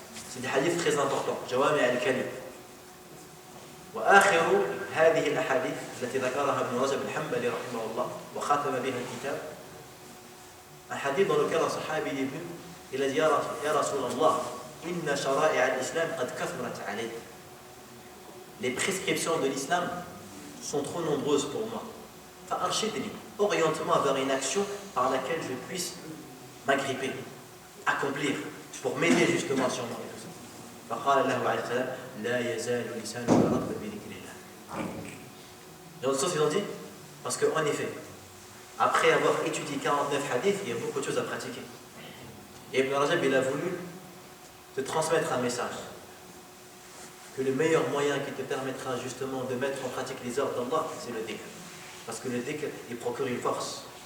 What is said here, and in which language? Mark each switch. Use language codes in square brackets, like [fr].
[fr] C'est des hadiths très importants. [ar] Jawami al-Kalim. وآخر هذه الأحاديث التي ذكرها ابن رجب الحنبلي رحمه الله وختم بها الكتاب [fr] un hadith dans lequel un sahabi est venu, il a dit [ar] Ya Rasulallah, inna shara'i al-Islam qad kathrat alayk. [fr] Les prescriptions de l'islam sont trop nombreuses pour moi. [ar] Fa'arshidni, [fr] oriente-moi vers une action par laquelle je puisse m'agripper, accomplir, pour m'aider justement sur moi. [ar] فقال له عليه السلام لا يزال لسانك رطبا بذكر الله. [fr] Dans le sens ils ont dit parce qu'en effet après avoir étudié 49 hadiths il y a beaucoup de choses à pratiquer. Et Ibn Rajab il a voulu te transmettre un message que le meilleur moyen qui te permettra justement de mettre en pratique les ordres d'Allah c'est le dhikr, parce que le dhikr il procure une force.